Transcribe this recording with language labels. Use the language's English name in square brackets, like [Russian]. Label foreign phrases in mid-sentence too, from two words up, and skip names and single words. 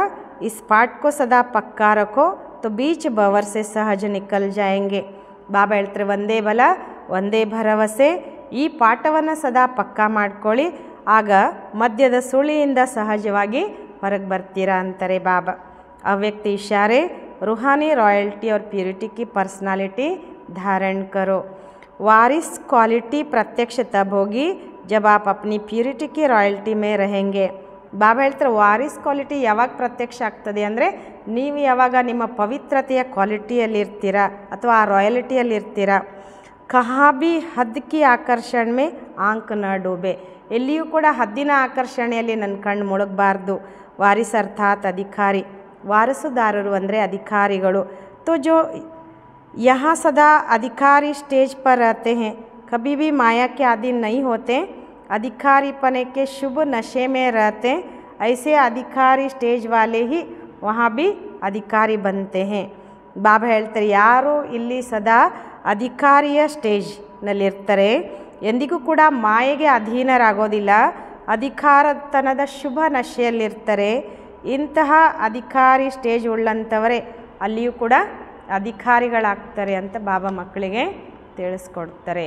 [Hindi] इस पाठ को सदा पक्का रखो तो बीच भंवर से सहज निकल जाएंगे. [Kannada] ಬಾಬಾ ಹೇಳ್ತಾರೆ ಒಂದೇ ಬಲ ಒಂದೇ ಭರವಸೆ, ಈ ಪಾಠವನ್ನು ಸದಾ ಪಕ್ಕಾ ಮಾಡ್ಕೊಳ್ಳಿ, ಆಗ ಮಧ್ಯದ ಸುಳಿಯಿಂದ ಸಹಜವಾಗಿ ಹೊರಗೆ ಬರ್ತೀರಾ ಅಂತಾರೆ ಬಾಬಾ. [Hindi] अव्यक्त इशारे रूहानी रॉयल्टी और प्यूरिटी की पर्सनालिटी धारण करो। वारिस क्वालिटी प्रत्यक्ष तब होगी जब आप अपनी ಪ್ಯೂರಿಟಿ की ರಾಯಲ್ಟಿ में रहेंगे। [Kannada] ಬಾಬಾ ಹೇಳ್ತಾರೆ ವಾರಿಸ್ ಕ್ವಾಲಿಟಿ ಯಾವಾಗ ಪ್ರತ್ಯಕ್ಷ ಆಗ್ತದೆ ಅಂದರೆ ನೀವು ಯಾವಾಗ ನಿಮ್ಮ ಪವಿತ್ರತೆಯ ಕ್ವಾಲಿಟಿಯಲ್ಲಿ ಇರ್ತೀರಾ ಅಥವಾ ಆ ರಾಯಲ್ಟಿಯಲ್ಲಿ ಇರ್ತೀರಾ। [Hindi] कहाँ भी हद की आकर्षण में आँख न डूबे, [Kannada] ಎಲ್ಲಿಯೂ ಕೂಡ ಹದ್ದಿನ ಆಕರ್ಷಣೆಯಲ್ಲಿ ನನ್ನ ಕಣ್ಣು ಮುಳುಗಬಾರ್ದು। ವಾರಿಸ್ ಅರ್ಥಾತ್ ಅಧಿಕಾರಿ, ವಾರಸುದಾರರು ಅಂದರೆ ಅಧಿಕಾರಿಗಳು। [Hindi] तो जो यहाँ सदा अधिकारी स्टेज पर रहते हैं, कभी भी माया के अधीन नहीं होते, अधिकारी पने के शुभ नशे में रहते, ऐसे अधिकारी स्टेज वाले ही वहाँ भी अधिकारी बनते हैं। [Kannada] ಬಾಬಾ ಹೇಳ್ತಾರೆ ಯಾರು ಇಲ್ಲಿ ಸದಾ ಅಧಿಕಾರಿಯ ಸ್ಟೇಜ್ನಲ್ಲಿರ್ತಾರೆ ಎಂದಿಗೂ ಕೂಡ ಮಾಯೆಗೆ ಅಧೀನರಾಗೋದಿಲ್ಲ, ಅಧಿಕಾರತನದ ಶುಭ ನಶೆಯಲ್ಲಿರ್ತಾರೆ, ಇಂತಹ ಅಧಿಕಾರಿ ಸ್ಟೇಜ್ ಉಳ್ಳಂಥವರೇ ಅಲ್ಲಿಯೂ ಕೂಡ ಅಧಿಕಾರಿಗಳಾಗ್ತಾರೆ ಅಂತ ಬಾಬಾ ಮಕ್ಕಳಿಗೆ ತಿಳಿಸ್ಕೊಡ್ತಾರೆ।